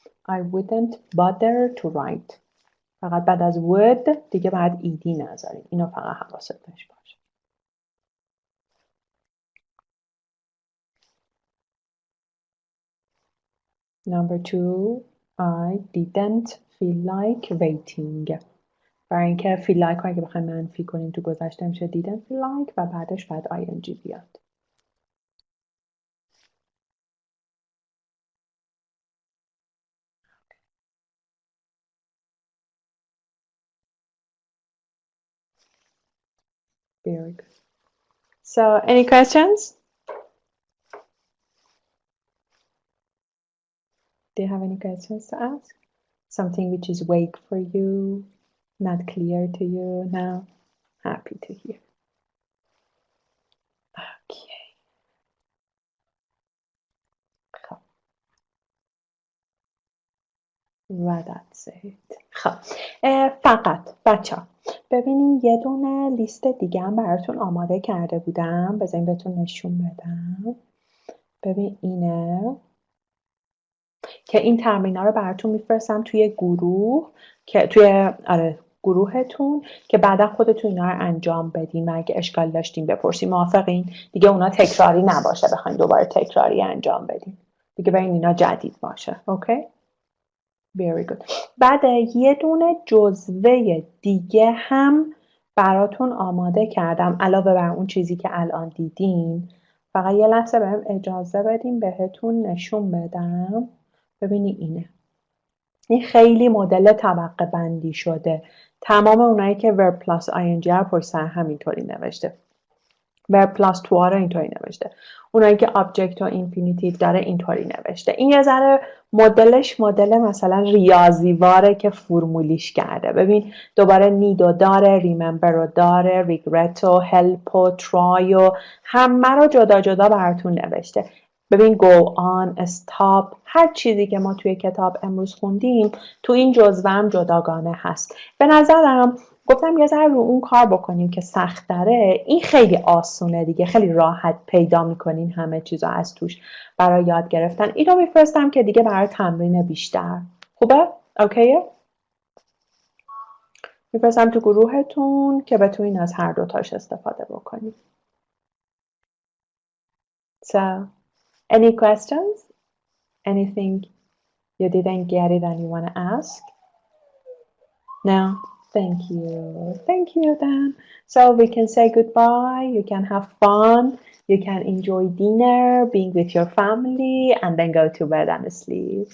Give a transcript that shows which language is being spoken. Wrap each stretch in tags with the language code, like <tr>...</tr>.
<en>I wouldn't bother to write.</en> <fa>فقط بعد از would دیگه بعد ایدی نذاریم. اینو فقط حواست باشه.</fa> <en>Number 2 I didn't feel like waiting.</en> <fa>برای اینکه feel like رو اگه بخوایم منفی کنیم تو گذشته میشه</fa> <en>didn't feel like</en> <fa>و بعدش بعد ing بیاد.</fa> <en>Very good. So, any questions? Do you have any questions to ask? Something which is vague for you, not clear to you now? Happy to hear. Okay.</en> <fa>خب. و</fa> <en>that's it.</en> <fa>خب فقط بچه ها ببینین یه دونه لیست دیگه هم براتون آماده کرده بودم. بذارین بهتون نشون بدم. ببین اینه که این تمرین ها رو براتون میفرستم توی گروه که توی گروهتون که بعدا خودتون اینا رو انجام بدین و اگه اشکال داشتین بپرسین. موافقین؟ دیگه اونا تکراری نباشه بخواین دوباره تکراری انجام بدین. دیگه ببین اینا جدید باشه.</fa> <en>Okay? Very good.</en> <fa>بعد یه دونه جزوه دیگه هم براتون آماده کردم علاوه بر اون چیزی که الان دیدین. فقط یه لحظه بهم اجازه بدین بهتون نشون بدم. ببینی اینه. این خیلی مدل طبقه بندی شده. تمام اونایی که</fa> <en>verb plus ing</en> <fa>رو پشت سر همینطوری نوشته.</fa> <en>verb plus to</en> <fa>رو اینطوری نوشته. اونایی که object و infinitive داره اینطوری نوشته. این یه ذره مدلش مدل مثلا ریاضیواره که فرمولیش کرده. ببین دوباره need و داره، remember رو داره، regret و help و try و همه رو جدا جدا براتون نوشته. ببین go on, stop، هر چیزی که ما توی کتاب امروز خوندیم تو این جزوه هم جداگانه هست. به نظرم گفتم یه ذره رو اون کار بکنیم که سخت داره. این خیلی آسونه دیگه، خیلی راحت پیدا میکنین همه چیزا از توش برای یاد گرفتن. اینو میفرستم که دیگه برای تمرین بیشتر. خوبه؟ اوکیه؟ میفرستم تو گروهتون که بتونین از هر دوتاش استفاده بکنین.</fa> <en>So, any questions? Anything you didn't get it and you want to ask? No? Thank you. Thank you then. So we can say goodbye. You can have fun. You can enjoy dinner, being with your family, and then go to bed and sleep.</en>